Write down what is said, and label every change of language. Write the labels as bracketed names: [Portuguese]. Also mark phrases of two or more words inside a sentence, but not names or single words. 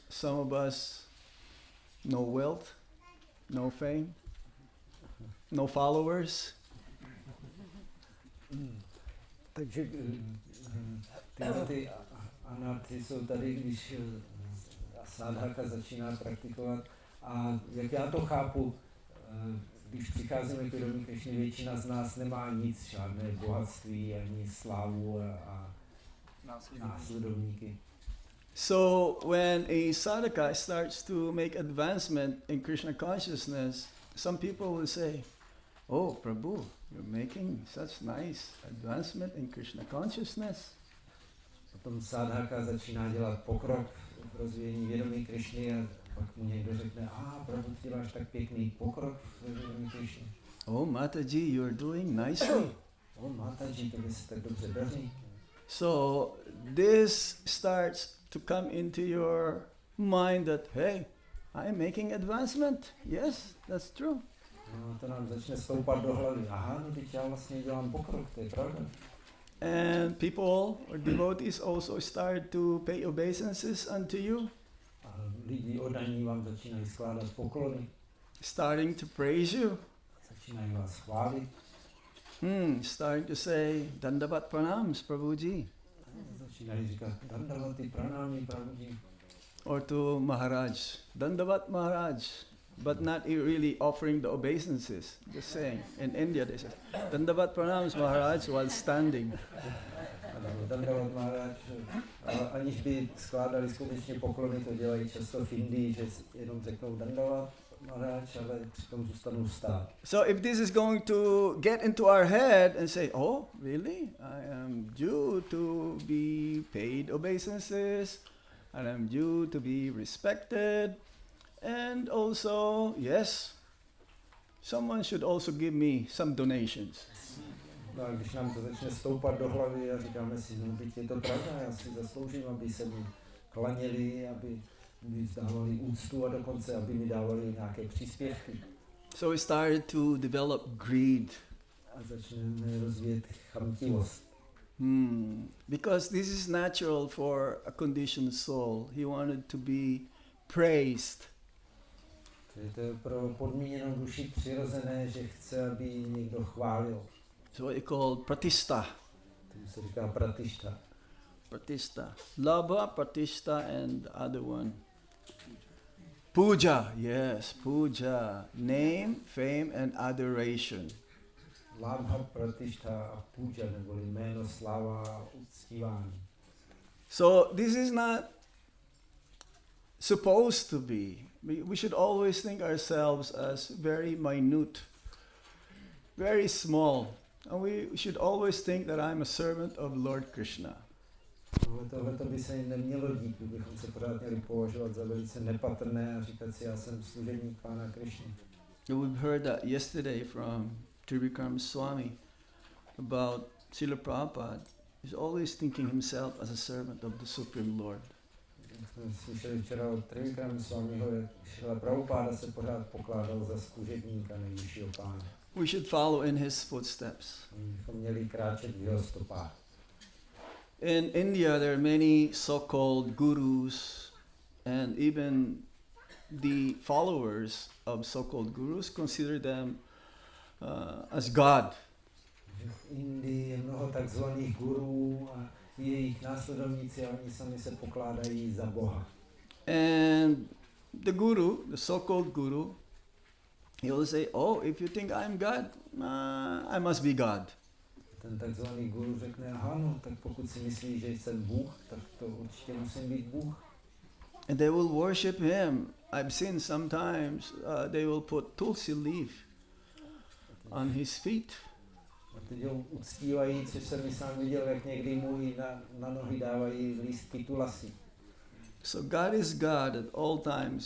[English] Some of us, no wealth, no fame, no followers. [Czech] Takže ty anarty jsou tady, když sádhaka začíná praktikovat. A jak já to chápu, když přicházíme k vědomí Krišny, většina z nás nemá nic, žádné bohatství, ani slávu a následovníky. [English] So when a sadhaka starts to make advancement in Krishna consciousness, some people will say, "Oh, Prabhu, you're making such nice advancement in Krishna consciousness." [Czech] Potom sádhaka začíná dělat pokrok v rozvíjení vědomí Krišny a pak mu někdo řekne, Prabhu, ty děláš tak pěkný pokrok v vědomí Krišny. [English] Oh, Mataji, you're doing nicely. [Czech] Mataji, to by se tak dobře daří. [English] So this starts to come into your mind that, hey, I'm making advancement. Yes, that's true. [Czech] No, to nám začne stoupat do hlavy. No teď já vlastně dělám pokrok, to je pravda. [English] And people or devotees also start to pay obeisances unto you. [Czech] A lidi oddaní vám začínají skládat poklony. [English] Starting to praise you. [Czech] Začínají vás chválit. [English] Starting to say, [Sanskrit] Dandavat pranams, [English] Prabhuji. [Czech] Začínají říkat, [Sanskrit] Dandavati pranami, [Czech] Prabhuji. [English] Or to Maharaj, [Sanskrit] Dandavat Maharaj. [English] But not really offering the obeisances. Just saying. In India they say, [Sanskrit] Dandavat pranams Maharaj [English] while standing. [Sanskrit] Dandavat Maharaj, [Czech] aniž by skládali skutečně poklony, to dělají často v Indii, že jenom řeknou [Sanskrit] Dandavat Maharaj, [Czech] ale přitom zůstanou stát. [English] So if this is going to get into our head and say, oh, really? I am due to be paid obeisances, and I'm due to be respected, and also, yes, someone should also give me some donations. [Czech] No a když nám to začne stoupat do hlavy a říkáme si, no teď je to pravda, já si zasloužím, aby se mi klaněli, aby mi vzdávali úctu a dokonce, aby mi dávali nějaké příspěvky. [English] So we started to develop greed. [Czech] A začneme rozvíjet chamtivost. [English] Because this is natural for a conditioned soul. He wanted to be praised. [Czech] To je pro podmíněnou duši přirozené, že chce, aby někdo chválil. [English] So what you call pratishta. [Czech] Tomu se říká pratishta. [English] Pratishta. [Sanskrit] Labha, pratishta [English] and the other one. Puja, yes, puja. Name, fame and adoration. [Sanskrit] Labha, pratishta [Czech] a puja, neboli jméno, sláva a uctívání. [English] So this is not supposed to be. We should always think ourselves as very minute, very small. And we should always think that I'm a servant of Lord Krishna. [Czech] Tohle by se nemělo dít, bychom se pořád měli považovat za velice nepatrné a říkat si, já jsem služebník Pána Krishny. [English] We've heard that yesterday from Trivikram Swami about Srila Prabhupada. He's always thinking himself as a servant of the Supreme Lord. [Czech] Jsme slyšeli včera od Trivikram Swamiho, jak Srila Prabhupada se pořád pokládal za služebníka nejvyššího Pána. [English] We should follow in his footsteps. [Czech] Bychom měli kráčet v jeho stopách. [English] In India, there are many so-called gurus, and even the followers of so-called gurus consider them as God. [Czech] V Indii je mnoho takzvaných gurů a jejich následovníci a oni sami se pokládají za Boha. [English] And the guru, the so-called guru, he will say, oh, if you think I'm God, I must be God. [Czech] Ten takzvaný guru řekne, aha, no, tak pokud si myslí, že jsem Bůh, tak to určitě musím být Bůh. [English] And they will worship him. I've seen sometimes they will put tulsi leaf on his feet. [Czech] A teď ho uctívají, což jsem i sám viděl, jak někdy mu i na nohy dávají lístky tulasy. [English] So God is God at all times.